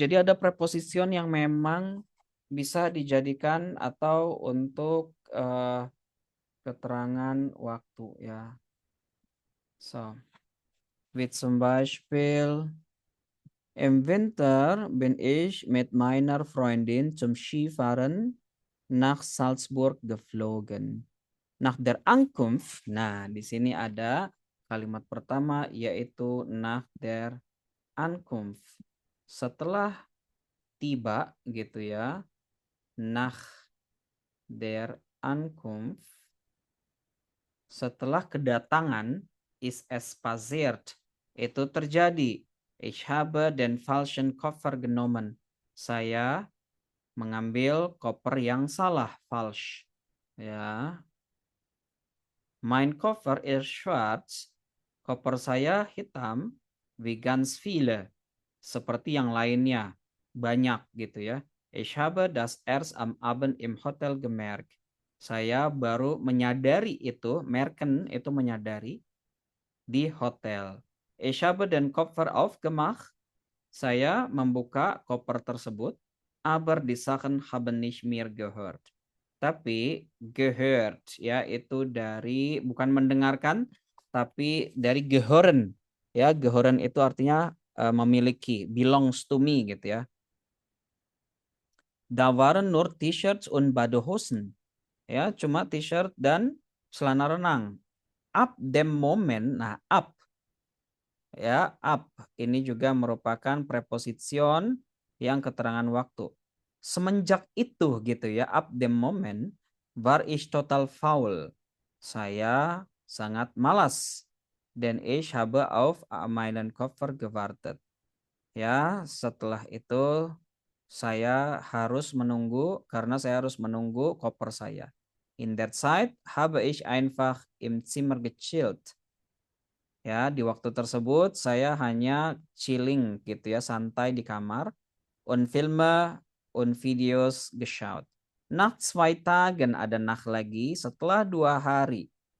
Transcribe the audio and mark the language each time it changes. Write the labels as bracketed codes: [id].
[id] Jadi ada preposition yang memang bisa dijadikan atau untuk keterangan waktu ya. [de] So, wie zum Beispiel im Winter bin ich mit meiner Freundin zum Skifahren nach Salzburg geflogen. Nach der Ankunft, [id] nah di sini ada kalimat pertama yaitu [de] nach der Ankunft. [id] Setelah tiba gitu ya, [de] nach der Ankunft. [id] Setelah kedatangan, [de] ist es passiert. [id] Itu terjadi. [de] Ich habe den falschen Koffer genommen. [id] Saya mengambil koper yang salah, falsch. Ya. [de] Mein Koffer ist schwarz. [id] Koper saya hitam, [de] wie ganz viele. [id] Seperti yang lainnya, banyak gitu ya. [de] Ich habe das erst am Abend im Hotel gemerkt. [id] Saya baru menyadari itu, merken itu menyadari di hotel. [de] Ich habe den Koffer aufgemacht. [id] Saya membuka koper tersebut, [de] aber die Sachen haben nicht mehr gehört. [id] Tapi gehört ya itu dari bukan mendengarkan tapi dari gehören. Ya, gehören itu artinya memiliki, [en] belongs to me [id] gitu ya. [de] Da waren nur T-shirts und Badehosen. [id] Ya, cuma t-shirt dan celana renang. [de] Ab dem Moment, [id] nah ab ya, ab ini juga merupakan preposition yang keterangan waktu. Semenjak itu gitu ya, [de] ab dem Moment war ich total faul. [id] Saya sangat malas. [de] Denn ich habe auf meinen Koffer gewartet. [id] Ya, setelah itu saya harus menunggu karena saya harus menunggu koper saya. [de] In der Zeit habe ich einfach im Zimmer gechillt. [id] Ya, di waktu tersebut saya hanya chilling gitu ya, santai di kamar. [de] Und Filme und Videos geschaut. Nach 2 Tagen [id] ada nach lagi, setelah 2 hari.